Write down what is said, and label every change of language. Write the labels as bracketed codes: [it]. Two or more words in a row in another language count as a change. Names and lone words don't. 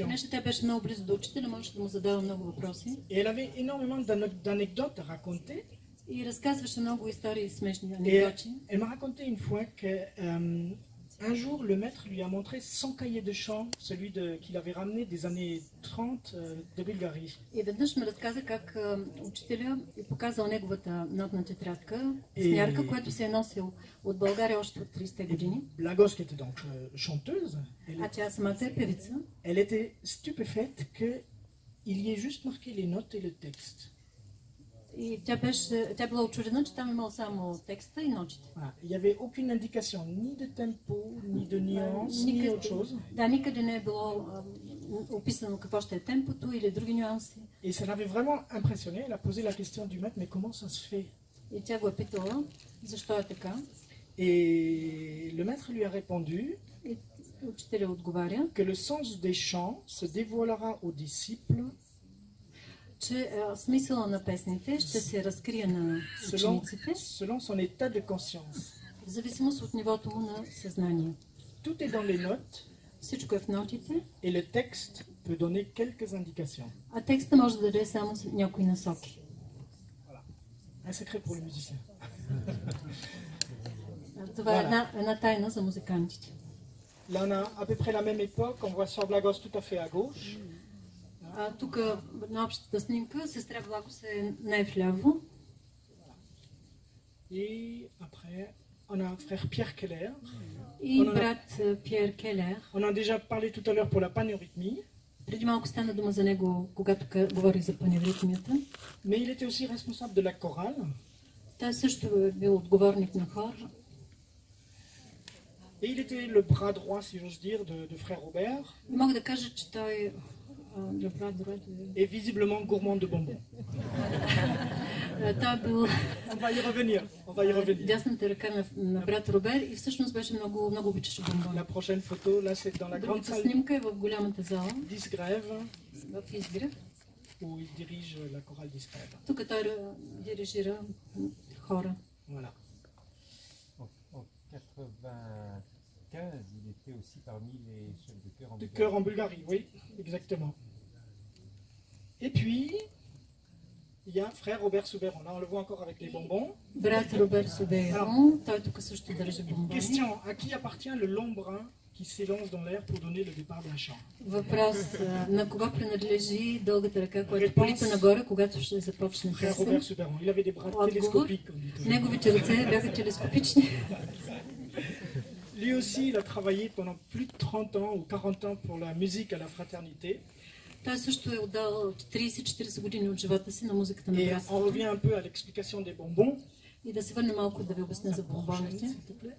[bg] Понеже тя беше много близо до учителя, можеше да му задава много въпроси. [fr] Et elle avait énormément d'anecdotes à raconter. [bg] И разказваше много истории, смешни [fr] Et [bg] анекдоти. [fr] elle m'a raconté une fois qu'un jour, le maître lui a montré son cahier de chant, celui qu'il avait ramené des années 30 de Bulgarie. [bg] И веднъж ми разказа как учителя е показал неговата нотна тетрадка, снярка, която се е носил от България още от 30-те години. [fr] Blagost, qui était donc chanteuse, [bg] А тя самата е певица. [fr] elle était stupéfaite qu'il y ait juste marqué les notes et le texte. [bg] И тя била очудена, че там имал само текста и нотите. [fr] Voilà. Il n'y avait aucune indication, ni de tempo, ni de nuance, ni autre chose. [bg] Да, никъде не е било описано какво ще е темпото или други нюанси. [fr] Et ça l'avait vraiment impressionné. Elle a posé la question du maître, mais comment ça se fait? [bg] И тя го е питала, защо е така. [fr] Et le maître lui a répondu [bg] И учителя отговаря, [fr] que le sens des chants se dévoilera aux disciples [bg] че смисъла на песните ще се разкрие на учениците [fr] selon son état de conscience. [bg] в зависимост от нивото му на съзнание. [fr] Tout est dans les notes [bg] Всичко е в нотите, [fr] et le texte peut donner quelques indications. [bg] а текста може да даде само някои насоки. [fr] Un secret pour les musiciens. [bg] Това е една тайна за музикантите. [fr] Là, on a à peu près la même époque. On voit Sœur Blagost tout à fait à gauche. [bg] Тук на общата снимка сестра Благост е най-вляво. [fr] Et après, on a frère Pierre Keller. [bg] И брат Пьер Келер. [fr] On a déjà parlé tout à l'heure pour la paneurythmie. [bg] Преди малко стана дума за него, когато говорих за паневритмията. [fr] Mais il était aussi responsable de la chorale. [bg] Той също е бил отговорник на хор. [fr] Et il était le bras droit, si j'ose dire, de frère Robert. [bg] И мога да кажа, че той [fr] Et visiblement gourmand de bonbons. [bg] той е бил [fr] On va y revenir. On va y revenir. [bg] дясната ръка на брат Робер и всъщност беше много, много обичаше бомбони. [fr] La prochaine photo, là, c'est dans la grande [bg] Другата [fr] salle [bg] снимка е в голямата зала, [fr] d'Isgrève, [bg] в Изгрев. [fr] où il dirige la chorale d'Isgrève. [bg] Тук той дирижира хора. [fr] Voilà. En 95, il était aussi parmi les chefs de chœur en De Bulgarie. chœur en Bulgarie, oui, exactement. Et puis, il y a frère Robert Souberon. Là, on le voit encore avec les bonbons. [bg] Брат Робер Собейрон, той тук също държи бомбони. [fr] Question, à qui appartient le long brin qui s'élance dans l'air pour donner le départ d'un chant? [bg] Въпрос, на кого принадлежи дългата ръка, която полита нагоре, когато ще започне [fr] Frère [bg] песен? [fr] Robert Souberon. Il avait des bras [bg] Отговор. [fr] télescopiques, comme dit toujours. [bg] Неговите ръце бяха телескопични. [fr] Lui aussi, il a travaillé pendant plus de 30 ans ou 40 ans pour la musique à la fraternité. [bg] Той също е отдал 30-40 години от живота си на музиката на [fr] Et on [bg] братството. [fr] revient un peu à l'explication des bonbons. [bg] И да се върне малко да ви обясня за [fr] Prochaine, [bg] бомбоните. [fr] s'il te plaît.